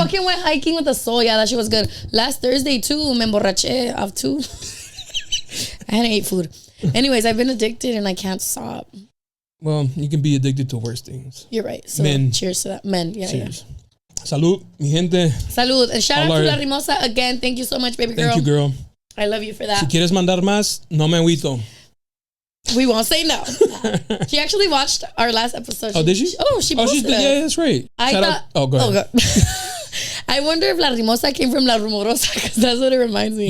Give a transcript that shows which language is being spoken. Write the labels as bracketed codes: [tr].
[en] I fucking went hiking with the soul. Yeah, that shit was good. Last Thursday too, [es] me emborraché [en] of 2. I hadn't ate food. Anyways, I've been addicted and I can't stop. Well, you can be addicted to worse things. You're right. So Men. Cheers to that. Men. Yeah. Cheers. Yeah. [es] Salud, mi gente. Salud. [en] And shout out to La Rimosa again. Thank you so much, baby girl. Thank you, girl. I love you for that. [es] Si quieres mandar más, no me agüito. [en] We won't say no. She actually watched our last episode. Oh, did she? She posted it. Yeah, that's right. Go ahead. I wonder if La Rimosa came from La Rumorosa, because that's what it reminds me